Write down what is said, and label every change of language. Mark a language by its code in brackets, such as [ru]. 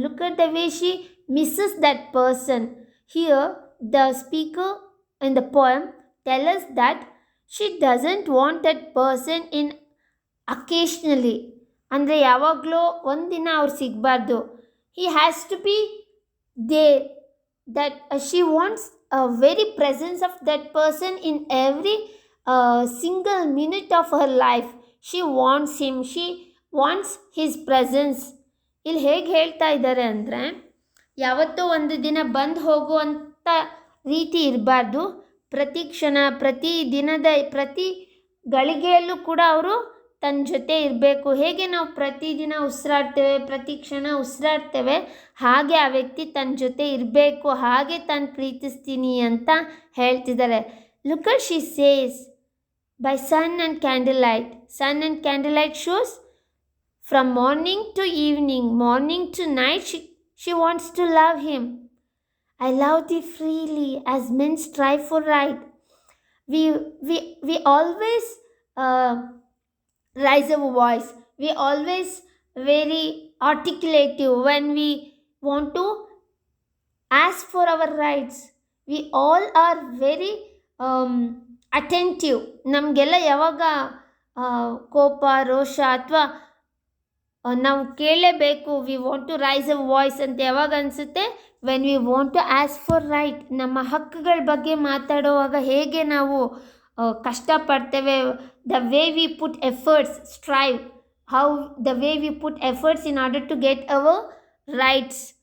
[en] Look at the way she misses that person. Here, the speaker in the poem tells us that she doesn't want that person in occasionally. [kn] ಅಂದರೆ ಯಾವಾಗಲೂ ಒಂದಿನ ಅವ್ರು ಸಿಗಬಾರ್ದು. [en] He has to be there. That she wants a very presence of that person in every single minute of her life. She wants him. She wants his presence. [kn] ಇಲ್ಲಿ ಹೇಗೆ ಹೇಳ್ತಾ ಇದ್ದಾರೆ ಅಂದರೆ, ಯಾವತ್ತೋ ಒಂದು ದಿನ ಬಂದು ಹೋಗುವಂಥ ರೀತಿ ಇರಬಾರ್ದು. ಪ್ರತಿ ಕ್ಷಣ, ಪ್ರತಿ ದಿನದ ಪ್ರತಿ ಗಳಿಗೆಯಲ್ಲೂ ಕೂಡ ಅವರು ತನ್ನ ಜೊತೆ ಇರಬೇಕು. ಹೇಗೆ ನಾವು ಪ್ರತಿದಿನ ಉಸಿರಾಡ್ತೇವೆ, ಪ್ರತಿ ಕ್ಷಣ ಉಸಿರಾಡ್ತೇವೆ, ಹಾಗೆ ಆ ವ್ಯಕ್ತಿ ತನ್ನ ಜೊತೆ ಇರಬೇಕು, ಹಾಗೆ ತಾನು ಪ್ರೀತಿಸ್ತೀನಿ ಅಂತ ಹೇಳ್ತಿದ್ದಾರೆ. [en] Look at she says by sun and candle light. Sun and candle light shows from morning to evening, morning to night, she wants to love him. I love thee freely as men strive for right. We always raise our voice. We always very articulative when we want to ask for our rights. We all are very attentive. [kn] ನಮಗೆಲ್ಲ ಯಾವಾಗ ಕೋಪ, ರೋಷ ಅಥವಾ ನಾವು ಕೇಳಲೇಬೇಕು, [en] we want to raise a voice [kn] ಅಂತ ಯಾವಾಗ ಅನಿಸುತ್ತೆ? [en] When we want to ask for right. [kn] ನಮ್ಮ ಹಕ್ಕುಗಳ ಬಗ್ಗೆ ಮಾತಾಡುವಾಗ ಹೇಗೆ ನಾವು ಕಷ್ಟಪಡ್ತೇವೆ, [en] The way we put efforts, strive, how the way we put efforts in order to get our rights.